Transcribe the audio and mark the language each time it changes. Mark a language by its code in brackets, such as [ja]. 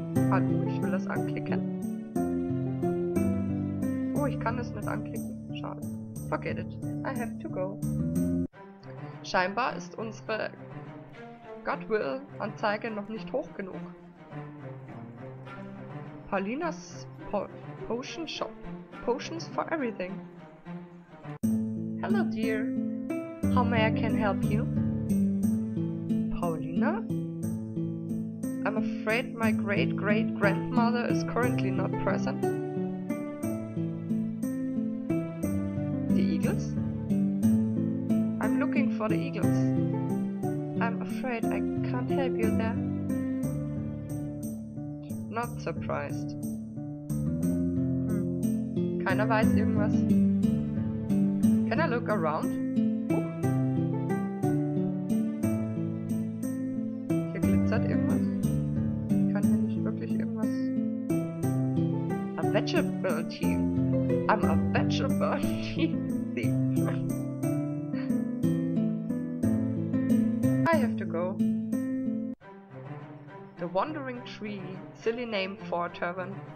[de] Hallo, ich will das anklicken. Oh, ich kann es nicht anklicken. Schade. Forget it. I have to go. Scheinbar ist unsere Goodwill-Anzeige noch nicht hoch genug. [en] Paulina's Potion Shop. Potions for everything. Hello dear. How may I can help you? Paulina? I'm afraid my great-great-grandmother is currently not present. The Eagles? I'm looking for the Eagles. I'm afraid I can't help you there. Not surprised. Keiner weiß irgendwas. Can I look around? [de] Hier glitzert irgendwas. Ich kann hier nicht wirklich irgendwas... [en] A vegetable tea. I'm a vegetable tea thief. I have to go. The Wandering Tree. Silly name for a tavern.